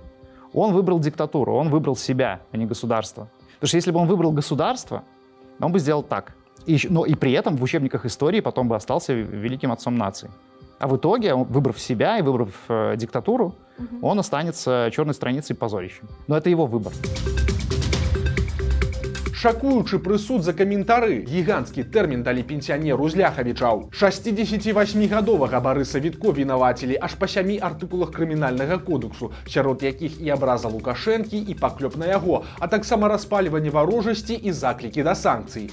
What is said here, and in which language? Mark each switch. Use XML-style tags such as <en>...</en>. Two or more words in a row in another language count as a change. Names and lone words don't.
<ru>Он выбрал диктатуру, он выбрал себя, а не государство. Потому что если бы он выбрал государство, он бы сделал так. Но и при этом в учебниках истории потом бы остался великим отцом нации. А в итоге, выбрав себя и выбрав диктатуру, он останется черной страницей и позорищем. Но это его выбор.</ru> <be>Шакуючы прысуд за каментары, гіганцкі тэрмін далі пенсіянеру з Ляхавічаў. 68-гадовага Барыса Вітко вінавацілі аж па 7 артыкулах крымінальнага кодексу, сярод якіх і абраза Лукашэнкі, і паклёп на яго, а таксама распальванне варожасці і заклікі да санкцый.</be>